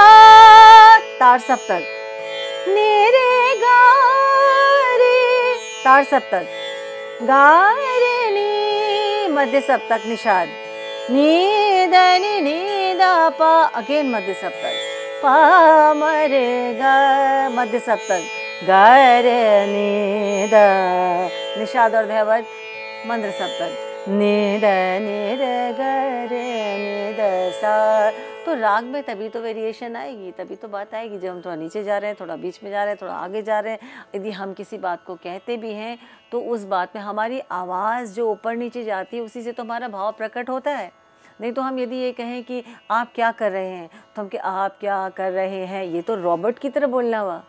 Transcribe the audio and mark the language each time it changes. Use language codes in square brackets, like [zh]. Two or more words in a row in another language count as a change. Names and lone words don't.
[hi] तार सप्तक, नि रे ग रे तार सप्तक, गा रे नि मध्य सप्तक निषाद, नि ध नि ध प अगेन मध्य सप्तक, प म रे ग मध्य सप्तक, ग रे नि ध निषाद और धैवत मंद्र सप्तक, नि ध नि रे ग रे नि ध सा। तो राग में तभी तो वेरिएशन आएगी, तभी तो बात आएगी जब हम थोड़ा नीचे जा रहे हैं, थोड़ा बीच में जा रहे हैं, थोड़ा आगे जा रहे हैं। यदि हम किसी बात को कहते भी हैं तो उस बात में हमारी आवाज़ जो ऊपर नीचे जाती है उसी से तो हमारा भाव प्रकट होता है। नहीं तो हम यदि ये कहें कि आप क्या कर रहे हैं तो हम कि आप क्या कर रहे हैं, ये तो रॉबर्ट की तरह बोलना हुआ।